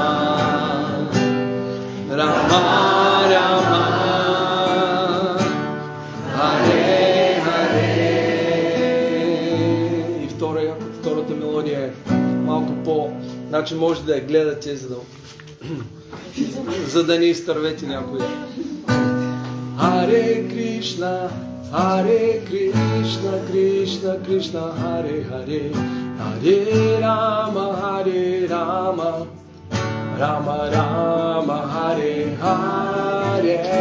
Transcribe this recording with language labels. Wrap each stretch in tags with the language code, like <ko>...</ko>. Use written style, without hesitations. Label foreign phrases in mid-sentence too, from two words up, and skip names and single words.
<bg>Рама, Рама.</bg> <sa>हरे, हरे.</sa> <bg>И втората мелодия е малко по... Значи може да я гледате, за да не изтървете някоя.</bg> <sa>हरे कृष्ण, हरे कृष्ण, कृष्ण कृष्ण, हरे हरे, हरे राम, हरे राम, राम राम, हरे हरे.</sa>